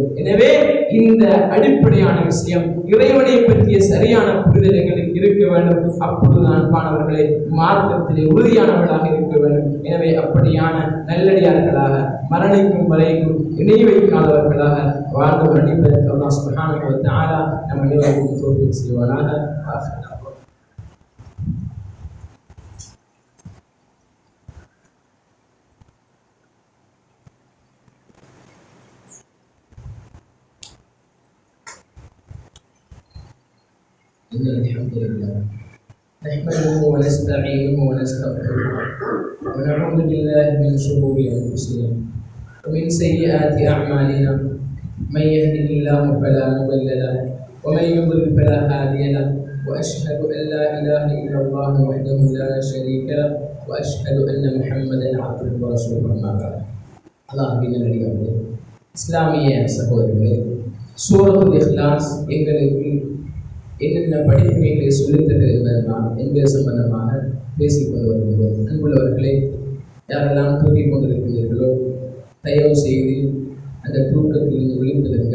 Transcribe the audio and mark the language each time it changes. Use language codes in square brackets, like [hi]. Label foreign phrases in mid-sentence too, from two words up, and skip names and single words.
[ta] எனவே இந்த அடிப்படையான விஷயம், இறைவனை பற்றிய சரியான புரிதல் எங்களுக்கு இருக்க வேண்டும். அப்பொழுது அன்பானவர்களே, மார்க்கத்திலே உறுதியானவர்களாக இருக்க வேண்டும். எனவே அப்படியான நல்லடியார்களாக, மரணிக்கும் வரைக்கும் இணை வைக்காதவர்களாக வாழ்ந்து மரணிப்பதற்கு அல்லாஹ் [ar] سبحانه وتعالى [ta] நம் அனைவருக்கும் தௌஃபீக் செய்வானாக. [ar] إن الحمد لله نحمده ونستعينه ونستغفره ونعوذ بالله من شرور أنفسنا ومن سيئات أعمالنا، من يهده الله فلا مضل له ومن يضلل فلا هادي له، وأشهد أن لا إله إلا الله وحده لا شريك له، وأشهد أن محمدا عبده ورسوله. أما بعد. [ta] அல்லாஹ்வின் நல்லடியார்களே, இஸ்லாமிய சகோதரர்களே, சூரத்துல் இக்லாஸ் எங்களுக்கு என்னென்ன படிப்பினைகளை சொல்லித் தருகிறதா என்பது சம்பந்தமாக பேசிக்கொண்டு வருகிறோம். அன்புள்ளவர்களே, யாரெல்லாம் தூங்கிக் கொண்டிருக்கிறீர்களோ தயவு செய்து அந்த தூக்கத்தில் விழித்திருங்கள்.